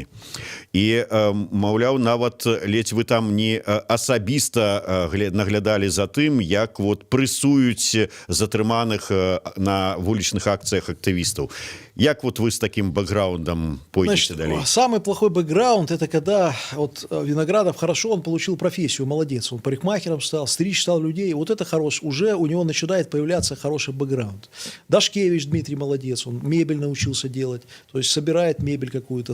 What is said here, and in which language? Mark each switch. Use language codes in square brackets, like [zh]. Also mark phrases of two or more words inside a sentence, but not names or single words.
[be] І, маўляў, нават ледзь вы там не асабіста наглядалі за тым, як вот прэсуюць затрыманых на вулічных акцыях актывістаў. [ru] Як вот вы с таким бэкграундом пойдете далее? Самый плохой бэкграунд – это когда вот Виноградов хорошо, он получил профессию, молодец. Он парикмахером стал, стричь стал людей. Вот это хорош. Уже у него начинает появляться хороший бэкграунд. Дашкевич Дмитрий молодец, он мебель научился делать, то есть собирает мебель какую-то.